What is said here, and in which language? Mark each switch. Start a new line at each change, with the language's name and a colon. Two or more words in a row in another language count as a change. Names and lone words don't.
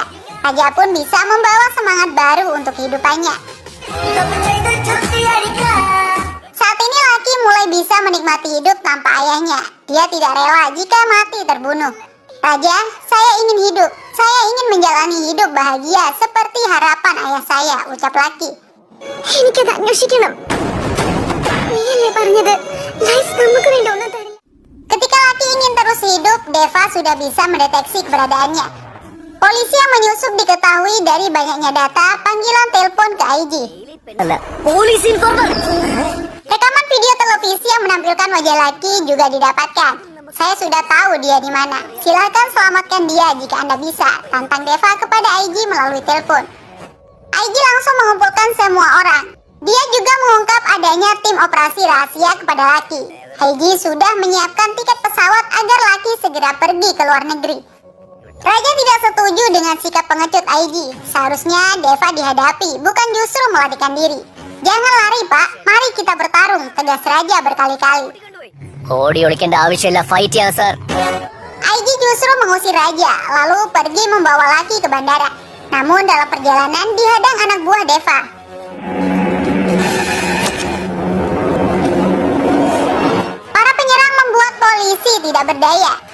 Indonesian: Raja pun bisa membawa semangat baru untuk kehidupannya. Saat ini Lucky mulai bisa menikmati hidup tanpa ayahnya. Dia tidak rela jika mati terbunuh. Raja, saya ingin hidup. Saya ingin menjalani hidup bahagia seperti harapan ayah saya, ucap Lucky.
Malayalam: എനിക്കത് അന്വേഷിക്കണം. നീയല്ലേ പറഞ്ഞത് ലൈഫ് നമുക്ക് വേണ്ടി ഒന്നും തരില്ല.
Indonesian: Ketika Lucky ingin terus hidup, Deva sudah bisa mendeteksi keberadaannya. Polisi yang menyusup diketahui dari banyaknya data panggilan telepon ke IG.
English: police informer.
Indonesian: Rekaman video televisi yang menampilkan wajah Lucky juga didapatkan. Saya sudah tahu dia di mana. Silakan selamatkan dia jika Anda bisa, tantang Deva kepada IG melalui telepon. IG langsung mengumpulkan semua orang. Dia juga mengungkap adanya tim operasi rahasia kepada Lucky. IG sudah menyiapkan tiket pesawat agar Lucky segera pergi ke luar negeri. Raja tidak setuju dengan sikap pengecut IG. Seharusnya Deva dihadapi, bukan justru melarikan diri. Jangan lari, Pak. Mari kita bertarung, tegas Raja berkali-kali.
Malayalam: ഓടി ഒളിക്കേണ്ട ആവശ്യമില്ല, ഫൈറ്റ് ചെയ്യാം സർ.
Indonesian: IG justru mengusir Raja, lalu pergi membawa Lucky ke bandara. Namun dalam perjalanan dihadang anak buah Deva. Para penyerang membuat polisi tidak berdaya.